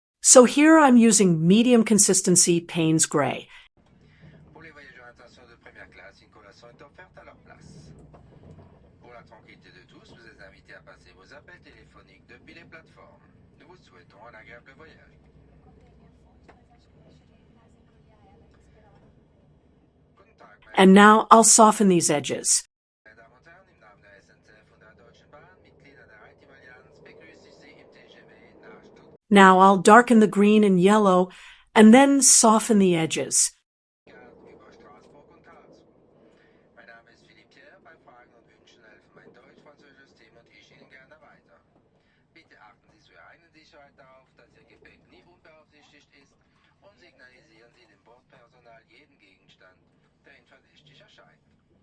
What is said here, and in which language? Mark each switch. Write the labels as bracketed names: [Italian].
[English] So here I'm using medium consistency Payne's Gray. [French] Pour les voyageurs intention de première classe, une collation est offerte à leur place. Pour la tranquillité de tous, vous êtes invités à passer vos appels téléphoniques depuis les plateformes. Nous vous souhaitons un agréable voyage. [English] And now I'll soften these edges. [German] Meine Damen und Herren, im Namen der SNCF und der Deutschen Bahn, Mitglieder der Reichsallianz, begrüße ich Sie im TGV nach Stuttgart. [English] Now I'll darken the green and yellow and then soften the edges. [German] Über Straßburg und Karlsruhe. Mein Name ist Philipp Pierre. Bei Fragen und Wünschen helfen mein deutsch-französisches Team und ich Ihnen gerne weiter. Bitte achten Sie zur eigenen Sicherheit darauf, dass Ihr Gepäck nie unbeaufsichtigt ist und signalisieren Sie dem Bordpersonal jeden Gegenstand, der Ihnen verdächtig erscheint.